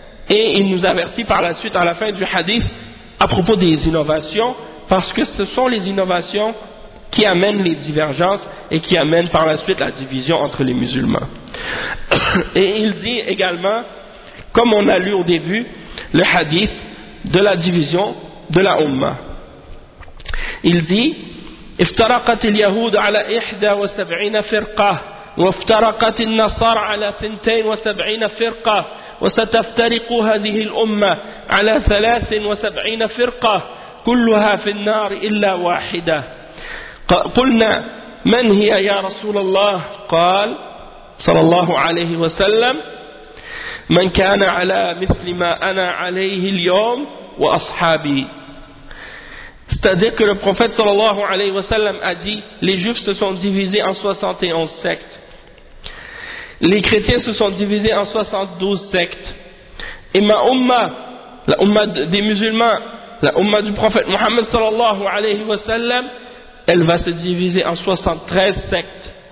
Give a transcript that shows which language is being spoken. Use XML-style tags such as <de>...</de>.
<fr>Et il nous avertit par la suite, à la fin du hadith, à propos des innovations, parce que ce sont les innovations qui amènent les divergences et qui amènent par la suite la division entre les musulmans. Et il dit également, comme on a lu au début, le hadith de la division de la Ummah. Il dit,</fr> <ar>افترقت اليهود على 71 فرقة وافترقت النصارى على 72 فرقة وستفترق هذه الأمة على 73 فرقة كلها في النار إلا واحدة. قلنا من هي يا رسول الله؟ قال صلى الله عليه وسلم من كان على مثل ما أنا عليه اليوم وأصحابي.</ar> <fr>C'est-à-dire que le prophète sallallahu alayhi wa sallam a dit, les juifs se sont divisés en 71 sectes. Les chrétiens se sont divisés en 72 sectes. Et ma ummah, la ummah des musulmans, la ummah du prophète Muhammad sallallahu alayhi wa sallam, elle va se diviser en 73 sectes.</fr>